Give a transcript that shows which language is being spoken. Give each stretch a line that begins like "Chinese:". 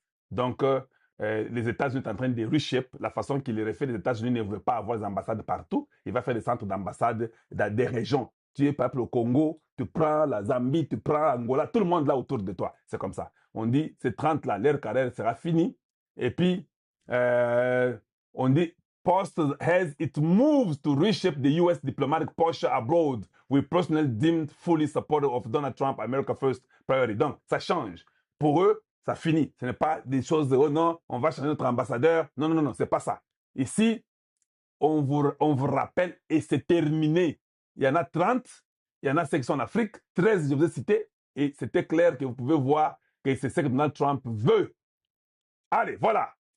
French: Donc, les États-Unis sont en train de reshape la façon qu'il est fait. Les États-Unis ne veulent pas avoir des ambassades partout. Il va faire des centres d'ambassade dans des régions. Tu es par exemple au Congo, tu prends la Zambie, tu prends Angola, tout le monde là autour de toi. C'est comme ça. On dit, ces 30 là, leur carrière sera finie. Et puis, on dit,
English: Post as it moves to reshape the U.S. diplomatic posture abroad with personnel deemed fully supportive of Donald Trump, America First priority.
French: Donc, ça change. Pour eux, ça finit. Ce n'est pas des choses de, oh non, on va changer notre ambassadeur. Non, non, non, non, c'est pas ça. Ici, on vous rappelle et c'est terminé. Il y en a 30, il y en a 5 en Afrique, 13, je vous ai cité, et c'était clair que vous pouvez voir que c'est ce que Donald Trump veut. Allez, voilà.